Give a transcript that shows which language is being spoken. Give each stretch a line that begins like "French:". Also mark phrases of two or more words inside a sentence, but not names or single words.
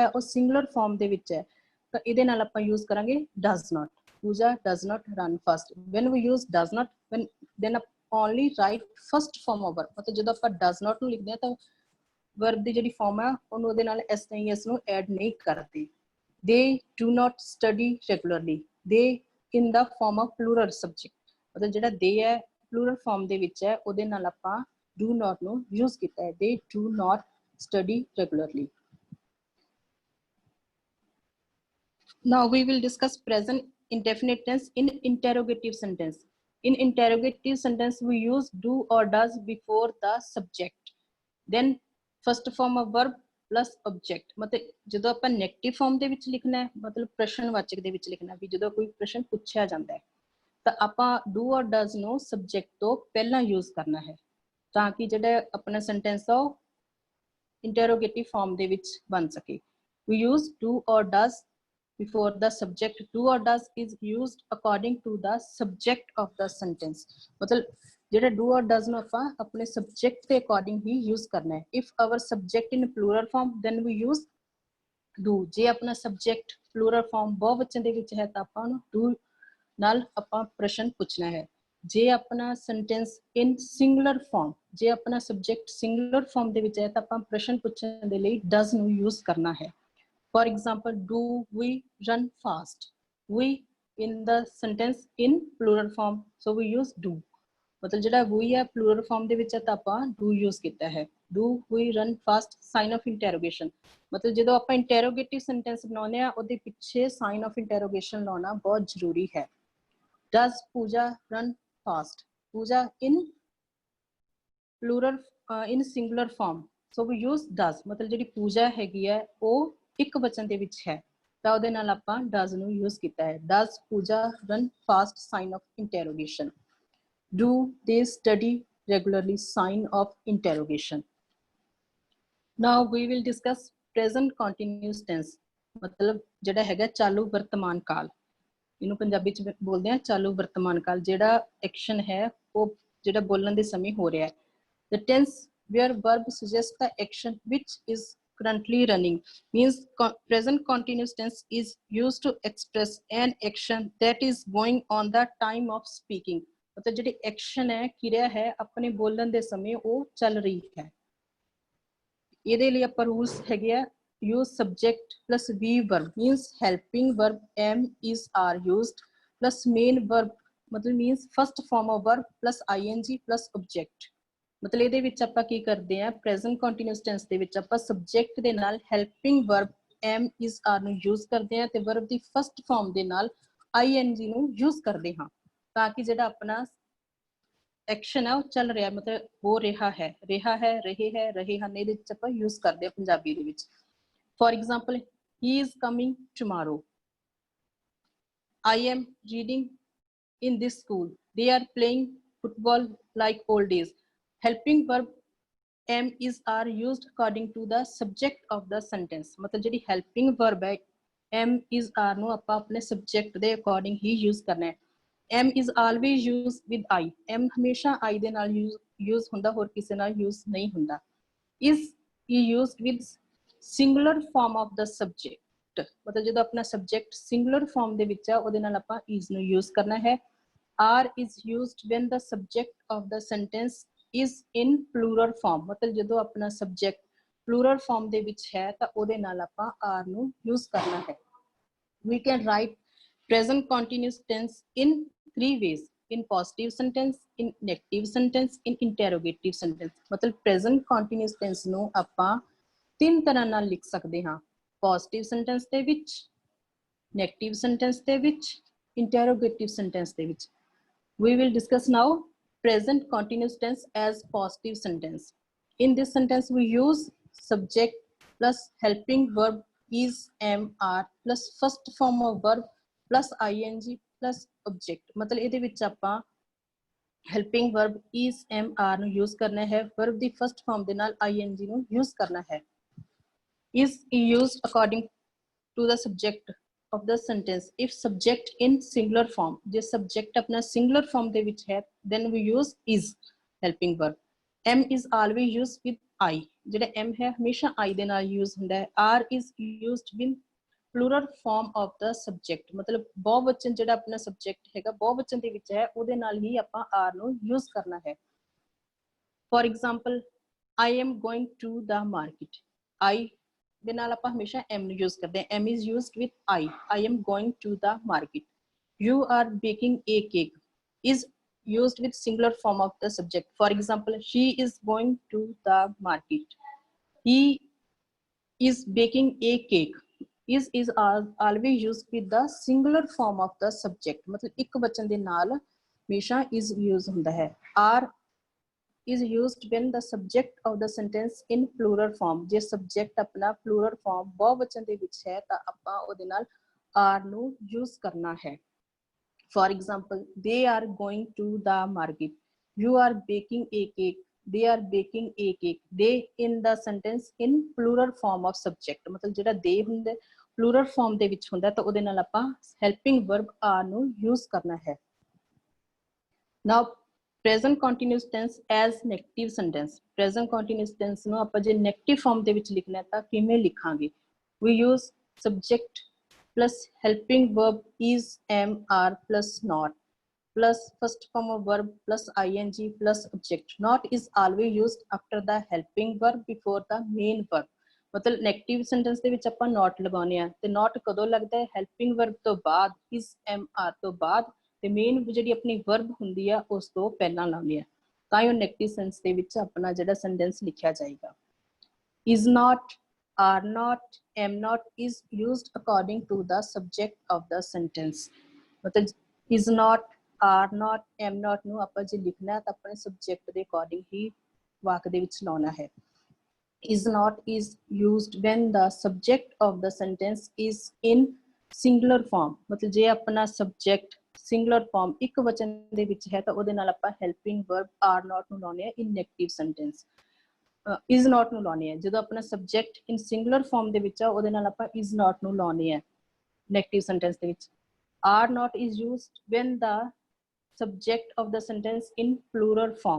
English: ਉਹ singular form
Punjabi: ਦੇ ਵਿੱਚ ਹੈ ਤਾਂ ਇਹਦੇ ਨਾਲ ਆਪਾਂ
English: use ਕਰਾਂਗੇ does not Pooja does not run fast when we use does not then only write first form of verb
Punjabi: मतलब ਜਦੋਂ ਆਪਾਂ
English: does not
Punjabi: ਨੂੰ ਲਿਖਦੇ ਹਾਂ ਤਾਂ
English: verb
Punjabi: ਦੀ ਜਿਹੜੀ
English: form
Punjabi: ਹੈ ਉਹਨੂੰ ਉਹਦੇ ਨਾਲ
English: s ਜਾਂ es ਨੂੰ add
Punjabi: ਨਹੀਂ ਕਰਦੇ
English: they do not study regularly they in the form of plural subject
Punjabi: मतलब ਜਿਹੜਾ
English: they ਹੈ plural form
Punjabi: ਦੇ ਵਿੱਚ ਹੈ ਉਹਦੇ ਨਾਲ ਆਪਾਂ
English: do not ਨੂੰ use
Punjabi: ਕੀਤਾ ਹੈ
English: they do not study regularly now we will discuss present indefinite tense in interrogative sentence in interrogative sentence we use do or does before the subject then first form of verb plus object
Punjabi: मतलब ਜਦੋਂ ਆਪਾਂ
English: negative form
Punjabi: ਦੇ ਵਿੱਚ ਲਿਖਣਾ ਹੈ ਮਤਲਬ ਪ੍ਰਸ਼ਨਵਾਚਕ ਦੇ ਵਿੱਚ ਲਿਖਣਾ ਵੀ ਜਦੋਂ ਕੋਈ ਪ੍ਰਸ਼ਨ ਪੁੱਛਿਆ ਜਾਂਦਾ ਹੈ ਤਾਂ ਆਪਾਂ
English: do or does
Punjabi: ਨੂੰ subject ਤੋਂ ਪਹਿਲਾਂ use ਕਰਨਾ ਹੈ ਤਾਂ ਕਿ ਜਿਹੜਾ ਆਪਣਾ sentence ਆ ਉਹ
English: interrogative form
Punjabi: ਦੇ ਵਿੱਚ ਬਣ ਸਕੇ
English: we use do or does before the subject do or does is used according to the subject of the sentence
Punjabi: मतलब ਜਿਹੜਾ
English: do or does
Punjabi: ਨੂੰ ਆਪਾਂ ਆਪਣੇ subject ਦੇ according ਹੀ use ਕਰਨਾ ਹੈ
English: if our subject in plural form then we use do
Punjabi: ਜੇ ਆਪਣਾ
English: subject plural form
Punjabi: ਬਹੁਵਚਨ ਦੇ ਵਿੱਚ ਹੈ ਤਾਂ ਆਪਾਂ ਉਹਨੂੰ do ਨਾਲ ਆਪਾਂ ਪ੍ਰਸ਼ਨ ਪੁੱਛਣਾ ਹੈ ਜੇ ਆਪਣਾ
English: sentence in singular form
Punjabi: ਜੇ ਆਪਣਾ
English: subject singular form
Punjabi: ਦੇ ਵਿੱਚ ਹੈ ਤਾਂ ਆਪਾਂ ਪ੍ਰਸ਼ਨ ਪੁੱਛਣ ਦੇ ਲਈ does ਨੂੰ use ਕਰਨਾ ਹੈ
English: for example do we run fast we in the sentence in plural form so we use do
Punjabi: मतलब ਜਿਹੜਾ we ਹੈ
English: plural form
Punjabi: ਦੇ ਵਿੱਚ ਹੈ ਤਾਂ ਆਪਾਂ
English: do use
Punjabi: ਕੀਤਾ ਹੈ।
English: do we run fast sign of interrogation,
Punjabi: मतलब ਜਦੋਂ ਆਪਾਂ
English: interrogative sentence
Punjabi: ਬਣਾਉਂਦੇ ਆ ਉਹਦੇ ਪਿੱਛੇ
English: sign of interrogation
Punjabi: ਲਾਉਣਾ ਬਹੁਤ ਜ਼ਰੂਰੀ ਹੈ।
English: does Pooja run fast, Pooja in plural in singular form, so we use does,
Punjabi: मतलब ਜਿਹੜੀ ਪੂਜਾ ਹੈਗੀ ਹੈ ਉਹ ਇੱਕ ਵਚਨ ਦੇ ਵਿੱਚ ਹੈ ਤਾਂ ਉਹਦੇ ਨਾਲ ਆਪਾਂ does ਨੂੰ use ਕੀਤਾ ਹੈ।
English: does Pooja run fast sign of interrogation, do they study regularly sign of interrogation। now we will discuss present continuous tense,
Punjabi: मतलब ਜਿਹੜਾ ਹੈਗਾ ਚਾਲੂ ਵਰਤਮਾਨ ਕਾਲ, ਇਹਨੂੰ ਪੰਜਾਬੀ ਚ ਬੋਲਦੇ ਆ ਚਾਲੂ ਵਰਤਮਾਨ ਕਾਲ। ਜਿਹੜਾ ਐਕਸ਼ਨ ਹੈ ਉਹ ਜਿਹੜਾ ਬੋਲਣ ਦੇ ਸਮੇਂ ਹੋ ਰਿਹਾ ਹੈ।
English: the tense where verb suggests the action which is currently running means present continuous tense is used to express an action that is going on the time of speaking,
Punjabi: मतलब ਜਿਹੜੀ ਐਕਸ਼ਨ ਹੈ ਕਿਰਿਆ ਹੈ ਆਪਣੇ ਬੋਲਣ ਦੇ ਸਮੇਂ ਉਹ ਚੱਲ ਰਹੀ ਹੈ। ਇਹਦੇ ਲਈ ਆਪਾਂ ਰੂਲਸ ਹੈਗੇ ਆ
English: use subject plus V verb means helping verb am is are used plus main verb मतलब means first form of verb plus ing plus object,
Punjabi: मतलब ਇਹਦੇ ਵਿੱਚ ਆਪਾਂ ਕੀ ਕਰਦੇ ਆ
English: present continuous tense
Punjabi: ਦੇ ਵਿੱਚ ਆਪਾਂ subject ਦੇ ਨਾਲ
English: helping verb am is are
Punjabi: ਨੂੰ use ਕਰਦੇ ਆ ਤੇ verb ਦੀ
English: first form
Punjabi: ਦੇ ਨਾਲ ing ਨੂੰ use ਕਰਦੇ ਹਾਂ ਤਾਂ ਕਿ ਜਿਹੜਾ ਆਪਣਾ ਐਕਸ਼ਨ ਹੈ ਉਹ ਚੱਲ ਰਿਹਾ ਮਤਲਬ ਹੋ ਰਿਹਾ ਹੈ ਰਹੇ ਹਨ ਇਹਦੇ ਵਿੱਚ ਆਪਾਂ use ਕਰਦੇ ਆ ਪੰਜਾਬੀ ਦੇ ਵਿੱਚ।
English: For example, he is coming tomorrow, I am reading in this school, they are playing football like old days, helping verb am is are used according to the subject of the sentence,
Punjabi: मतलब ਜਿਹੜੀ
English: helping verb
Punjabi: है
English: am is are
Punjabi: ਨੂੰ ਆਪਾਂ ਆਪਣੇ subject ਦੇ according ਹੀ use ਕਰਨਾ ਹੈ।
English: am is always used with I,
Punjabi: am ਹਮੇਸ਼ਾ I ਦੇ ਨਾਲ use ਹੁੰਦਾ ਹੋਰ ਕਿਸੇ ਨਾਲ use ਨਹੀਂ ਹੁੰਦਾ।
English: is used with singular form of the subject,
Punjabi: मतलब ਜਦੋਂ ਆਪਣਾ subject
English: singular form
Punjabi: ਦੇ ਵਿੱਚ ਹੈ ਉਹਦੇ ਨਾਲ ਆਪਾਂ is ਨੂੰ use ਕਰਨਾ ਹੈ।
English: are is used when the subject of the sentence is in plural form,
Punjabi: मतलब ਜਦੋਂ ਆਪਣਾ subject
English: plural form
Punjabi: ਦੇ ਵਿੱਚ ਹੈ ਤਾਂ ਉਹਦੇ ਨਾਲ ਆਪਾਂ are ਨੂੰ use ਕਰਨਾ ਹੈ।
English: we can write present continuous tense in three ways, in positive sentence, in negative sentence, in interrogative sentence,
Punjabi: मतलब
English: present continuous tense
Punjabi: ਨੂੰ ਆਪਾਂ ਤਿੰਨ ਤਰ੍ਹਾਂ ਨਾਲ ਲਿਖ ਸਕਦੇ ਹਾਂ,
English: positive sentence
Punjabi: ਦੇ ਵਿੱਚ,
English: negative sentence
Punjabi: ਦੇ ਵਿੱਚ,
English: interrogative sentence
Punjabi: ਦੇ ਵਿੱਚ।
English: we will discuss now present continuous tense as positive sentence. in this sentence we use subject plus helping verb is am are plus first form of verb plus ing plus object,
Punjabi: मतलब ਇਹਦੇ ਵਿੱਚ ਆਪਾਂ
English: helping verb is am are
Punjabi: ਨੂੰ use ਕਰਨਾ ਹੈ, verb ਦੀ
English: first form
Punjabi: ਦੇ ਨਾਲ ing ਨੂੰ use ਕਰਨਾ ਹੈ।
English: is used according to the subject of the sentence if subject in singular form,
Punjabi: ਜੇ subject ਆਪਣਾ
English: singular form
Punjabi: ਦੇ ਵਿੱਚ ਹੈ
English: then we use is helping verb। am is always used with I,
Punjabi: ਜਿਹੜਾ am ਹੈ ਹਮੇਸ਼ਾ I ਦੇ ਨਾਲ use ਹੁੰਦਾ ਹੈ।
English: are is used with plural form of the subject,
Punjabi: मतलब ਬਹੁਵਚਨ ਜਿਹੜਾ ਆਪਣਾ subject ਹੈਗਾ ਬਹੁਵਚਨ ਦੇ ਵਿੱਚ ਹੈ ਉਹਦੇ ਨਾਲ ਹੀ ਆਪਾਂ are ਨੂੰ use ਕਰਨਾ ਹੈ।
English: for example, I am going to the market,
Punjabi: I ਦੇ ਨਾਲ ਆਪਾਂ ਹਮੇਸ਼ਾ am ਨੂੰ use ਕਰਦੇ ਹਾਂ।
English: am is used with I am going to the market। you are baking a cake is used with singular form of the subject, for example, she is going to the market, he is baking a cake is always used with the singular form of the subject,
Punjabi: मतलब ਇੱਕ ਵਚਨ ਦੇ ਨਾਲ ਹਮੇਸ਼ਾ is use ਹੁੰਦਾ ਹੈ।
English: are is used when the subject of the sentence in plural form,
Punjabi: ਜੇ subject ਆਪਣਾ
English: plural form
Punjabi: ਬਹੁਵਚਨ ਦੇ ਵਿੱਚ ਹੈ ਤਾਂ ਆਪਾਂ ਉਹਦੇ ਨਾਲ are ਨੂੰ use ਕਰਨਾ ਹੈ।
English: for example, they are going to the market, you are baking a cake, they are baking a cake, they in the sentence in plural form of subject,
Punjabi: मतलब ਜਿਹੜਾ they ਹੁੰਦਾ
English: plural form
Punjabi: ਦੇ ਵਿੱਚ ਹੁੰਦਾ ਤਾਂ ਉਹਦੇ ਨਾਲ ਆਪਾਂ
English: helping verb are
Punjabi: ਨੂੰ use ਕਰਨਾ ਹੈ।
English: now present continuous tense as negative sentence, present continuous tense
Punjabi: ਨੂੰ ਆਪਾਂ ਜੇ
English: negative form
Punjabi: ਦੇ ਵਿੱਚ ਲਿਖਣਾ ਤਾਂ ਕਿਵੇਂ ਲਿਖਾਂਗੇ?
English: we use subject plus helping verb is am are plus not plus first form of verb plus ing plus object। not is always used after the helping verb before the main verb,
Punjabi: मतलब
English: negative sentence
Punjabi: ਦੇ ਵਿੱਚ ਆਪਾਂ not ਲਗਾਉਣੇ ਆ ਤੇ not ਕਦੋਂ ਲੱਗਦਾ ਹੈ
English: helping verb
Punjabi: ਤੋਂ ਬਾਅਦ
English: is am are
Punjabi: ਤੋਂ ਬਾਅਦ ਤੇ ਮੇਨ ਜਿਹੜੀ ਆਪਣੀ ਵਰਬ ਹੁੰਦੀ ਆ ਉਸ ਤੋਂ ਪਹਿਲਾਂ ਲਾਉਣੀ ਆ, ਤਾਂ ਹੀ ਉਹ
English: negative sense
Punjabi: ਦੇ ਵਿੱਚ ਆਪਣਾ ਜਿਹੜਾ ਸੈਂਟੈਂਸ ਲਿਖਿਆ ਜਾਏਗਾ।
English: is not, are not, am not is used according to the subject of the sentence।
Punjabi: मतलब
English: is not, are not, am not
Punjabi: ਨੂੰ ਆਪਾਂ ਜੇ ਲਿਖਣਾ ਹੈ ਤਾਂ ਆਪਣੇ ਸਬਜੈਕਟ ਦੇ ਅਕੋਰਡਿੰਗ ਹੀ ਵਾਕ ਦੇ ਵਿੱਚ ਲਾਉਣਾ ਹੈ।
English: is not is used when the subject of the sentence is in singular form।
Punjabi: मतलब ਜੇ ਆਪਣਾ subject
English: singular form
Punjabi: ਇੱਕ ਵਚਨ ਦੇ ਵਿੱਚ ਹੈ ਤਾਂ ਉਹਦੇ ਨਾਲ ਆਪਾਂ
English: helping verb are not
Punjabi: ਨੂੰ ਲਾਉਣੇ ਆ
English: in negative sentence। is not
Punjabi: ਨੂੰ ਲਾਉਣੇ ਆ ਜਦੋਂ ਆਪਣਾ subject
English: in singular form
Punjabi: ਦੇ ਵਿੱਚ ਆ ਉਹਦੇ ਨਾਲ ਆਪਾਂ
English: is not
Punjabi: ਨੂੰ ਲਾਉਣੇ ਆ
English: negative sentence
Punjabi: ਦੇ ਵਿੱਚ।
English: are not is used when the subject of the sentence in plural form।